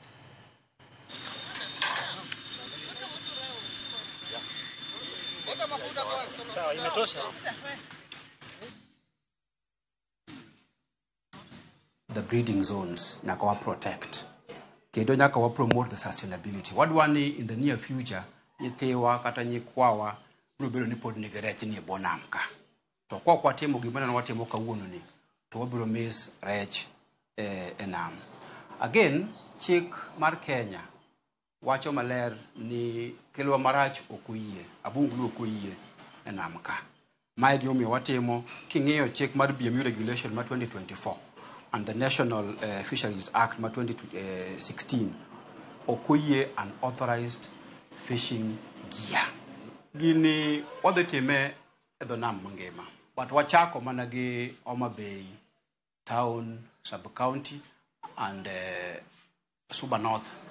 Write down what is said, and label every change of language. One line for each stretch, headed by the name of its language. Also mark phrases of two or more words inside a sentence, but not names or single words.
English: The breeding zones
Luo (Kenya and Tanzania): nyaka wa
English: protect
Luo (Kenya and Tanzania): kendo nyaka wa
English: promote the sustainability.
Luo (Kenya and Tanzania): Wadwani
English: in the near future
Luo (Kenya and Tanzania): nyithiwa kata nyikwawa biro bedo ni pod nigi rech ni e bonam ka. To kwa watimo gima ne watimo kawuono ni to wabiro miss rech e nam. Again, chik mar Kenya wacho maler ni kelwa marach okoyie, abungulu okoyie e nam ka. Mae gimomiyo watimo king'iyo chik mar
English: BMU regulation
Luo (Kenya and Tanzania): ma 2024 and the National Fisheries Act ma 2016 okoyie
English: unauthorized fishing gear.
Luo (Kenya and Tanzania): Gini wadhi time e dho nam mangima. But wachako mana gi Homa Bay town, sub-county and Suba North.